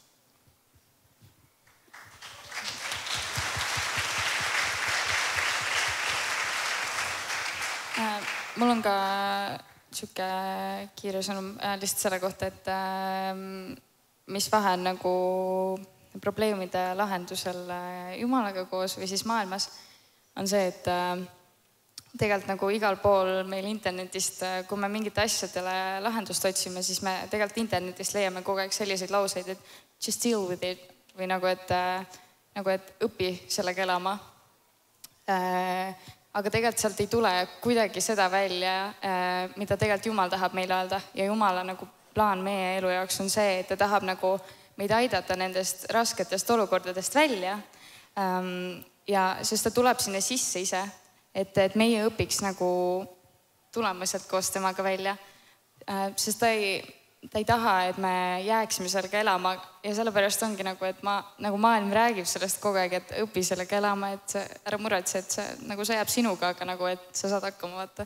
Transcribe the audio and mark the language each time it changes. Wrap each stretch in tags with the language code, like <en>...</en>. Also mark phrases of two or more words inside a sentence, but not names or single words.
<et>Mul on ka siuke kiire sõnum lihtsalt selle kohta, et mis vahe on nagu probleemide lahendusel Jumalaga koos või siis maailmas, on see, et tegelikult nagu igal pool meil internetist, kui me mingite asjadele lahendust otsime, siis me tegelikult internetist leiame kogu aeg selliseid lauseid, et just</et> <en>deal with it</en> <et>või nagu, et õpi sellega elama. Aga tegelikult sealt ei tule kuidagi seda välja, mida tegelikult Jumal tahab meile öelda ja Jumala nagu plaan meie elu jaoks on see, et ta tahab nagu meid aidata nendest rasketest olukordadest välja ja sest ta tuleb sinna sisse ise, et meie õpiks nagu tulema sealt koos temaga välja, sest ta ei taha, et me jääksime sellega elama ja sellepärast ongi nagu, et nagu maailm räägib sellest kogu aeg, et õpi sellega elama, et ära muretse, et see, nagu see jääb sinuga, aga nagu, et sa saad hakkama vaata.</et>